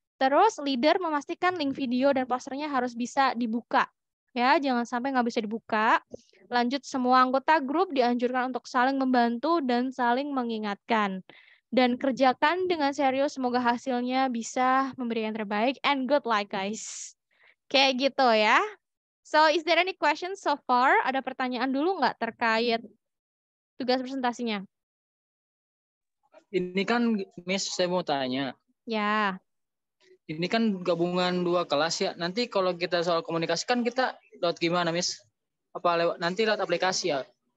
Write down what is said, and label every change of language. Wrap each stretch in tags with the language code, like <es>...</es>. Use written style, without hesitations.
<id>Terus leader memastikan link video dan posternya harus bisa dibuka. Ya, jangan sampai nggak bisa dibuka. Lanjut, semua anggota grup dianjurkan untuk saling membantu dan saling mengingatkan. Dan kerjakan dengan serius, semoga hasilnya bisa memberi yang terbaik.</id> <en>And good luck, guys.</en> <id>Kayak gitu ya.</id> <en>So, is there any questions so far?</en> <id>Ada pertanyaan dulu nggak terkait tugas presentasinya? Ini kan Miss, saya mau tanya. Ya. Ini kan gabungan 2 kelas ya. Nanti kalau kita soal komunikasi kan kita lewat gimana, Miss? Apa lewat nanti lewat aplikasi ya?</id>